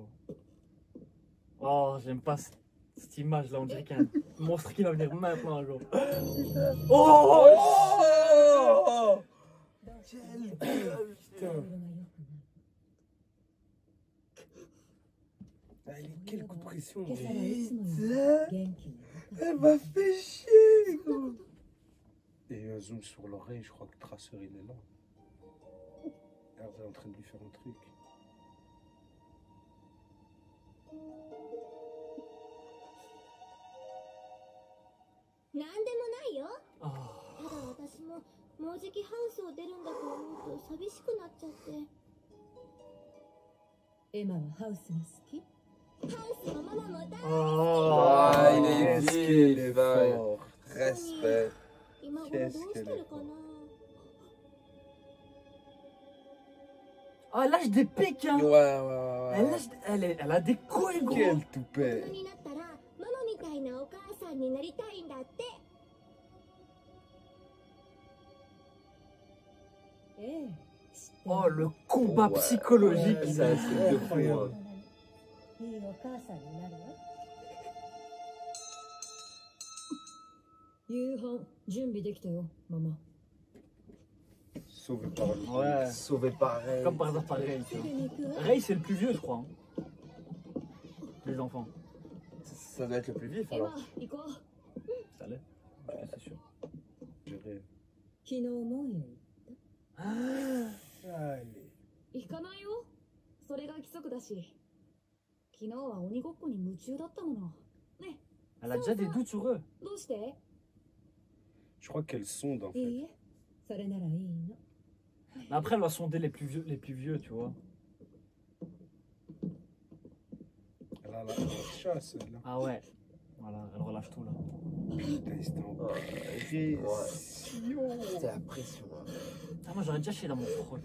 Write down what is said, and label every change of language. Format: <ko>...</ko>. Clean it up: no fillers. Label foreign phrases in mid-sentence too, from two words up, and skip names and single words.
<fr>Oh, j'aime pas cette image là, on dirait qu'il y a un monstre qui va venir maintenant, gros. Oh! Oh Ah, il est quel coup de pression.</fr> <ja>今朝はいつもより元気に</ja> <fr>Elle m'a fait chier gros. Et un zoom sur l'oreille, je crois que le traceur il est là. Regarde, elle est en train de lui faire un truc.</fr> <ja>なんでもないよ</ja> <fr>Oh.</fr> <ja>ただ私ももうじきハウスを出るんだと思うと寂しくなっちゃってエマはハウスが好きハウスのママも大</ja> <fr>Oh. Ah, il est Qu'est-ce qu'il vif, est ouais. fort. Respect.</fr> <ja>今頃どうしてるかな</ja> <fr>Ah, elle lâche des pics, hein. Ouais. Elle a des couilles, gros. Quel</fr> <ja>大</ja> <fr>toupet.</fr> <ja>人になったらママみたいなお母さんになりたいんだってええ知ってる</ja> <fr>Oh, le combat Ouais. psychologique. Ouais, ça, c'est de fou, hein.</fr> <ja>いいお母さんになるわ夕飯準備できたよママ</ja> <fr>Sauvé par le. Ouais. Sauvé pareil. Comme par hasard, pareil, tu</fr> <ja>すぐ</ja> <fr>vois.</fr> <ja>に行くわ</ja> <fr>Ray, c'est le plus vieux, je crois. Hein. Les enfants. Ça doit être le plus vif エマ alors.</fr> <ja>行こう</ja> <fr>Ça l'est. Ouais, c'est sûr. Je rêve.</fr> <ja>昨日もんへ</ja> <fr>Allez.</fr> <ja>行かないよそれが規則だし昨日は鬼ごっこに夢中だったものね</ja> <fr>Elle a déjà des doutes sur eux.</fr> <ja>どうして</ja> <fr>Je crois qu'elle sonde en</fr> <ja>い</ja> <fr>fait.</fr> <ja>いえそれならいいの</ja> <fr>Mais après, elle va sonder les plus vieux, tu vois. Elle a la chasse là. Ah ouais. Voilà, elle relâche tout là. Putain, c'était en Ouais. pression. C'est la pression. Hein. Ah, moi, j'aurais déjà chié dans mon croc.</fr>